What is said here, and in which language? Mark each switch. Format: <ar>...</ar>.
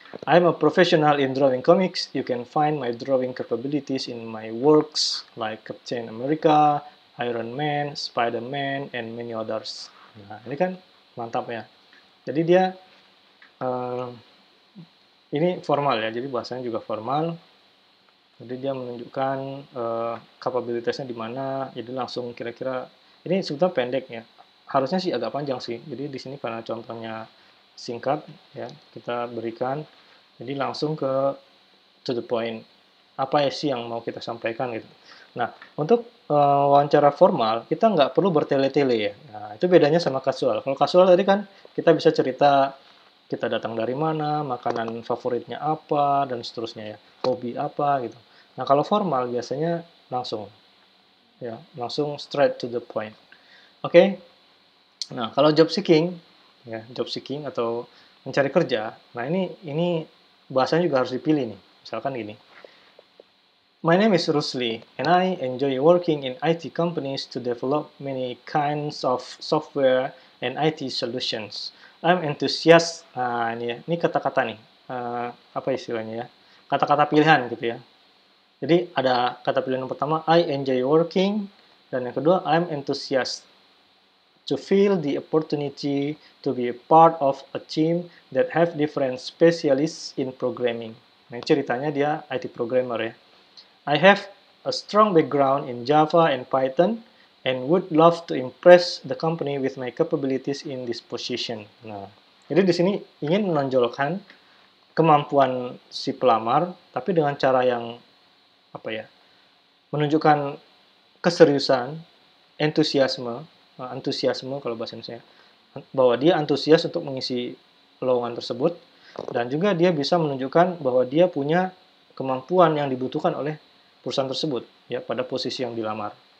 <en>I'm a professional in drawing comics. You can find my drawing capabilities in my works like Captain America, Iron Man, Spider-Man, and many others.</en> <id>Nah, ini kan mantap ya. Jadi dia uh, ini formal ya, jadi bahasanya juga formal. Jadi dia menunjukkan kapabilitasnya di mana. Jadi langsung kira-kira ini sebetulnya pendek ya. Harusnya sih agak panjang sih. Jadi di sini karena contohnya singkat ya, kita berikan. Jadi langsung ke to the point. Apa ya sih yang mau kita sampaikan gitu. Nah, untuk wawancara formal, kita nggak perlu bertele-tele ya. Nah, itu bedanya sama kasual. Kalau kasual tadi kan kita bisa cerita kita datang dari mana, makanan favoritnya apa, dan seterusnya ya. Hobi apa gitu. Nah, kalau formal biasanya langsung ya, langsung</id> <en>straight to the point.</en> <id>Oke. Nah, kalau job seeking ya, job seeking atau mencari kerja. Nah, ini bahasanya juga harus dipilih nih. Misalkan gini.</id> <en>My name is Rusli, and I enjoy working in IT companies to develop many kinds of software and IT solutions. I'm enthusiast.</en> <id>Nah, ini kata-kata nih. Apa istilahnya ya? Kata-kata pilihan gitu ya. Jadi ada kata pilihan yang pertama,</id> <en>I enjoy working,</en> <id>dan yang kedua,</id> <en>I'm enthusiast to feel the opportunity to be a part of a team that have different specialists in programming.</en> <id>Nah, ceritanya dia IT programmer ya.</id> <en>I have a strong background in Java and Python and would love to impress the company with my capabilities in this position.</en> <id>Nah, jadi di sini ingin menonjolkan kemampuan si pelamar, tapi dengan cara yang apa ya? Menunjukkan keseriusan, antusiasme kalau bahasa Indonesia, bahwa dia antusias untuk mengisi lowongan tersebut, dan juga dia bisa menunjukkan bahwa dia punya kemampuan yang dibutuhkan oleh perusahaan tersebut ya pada posisi yang dilamar.</id>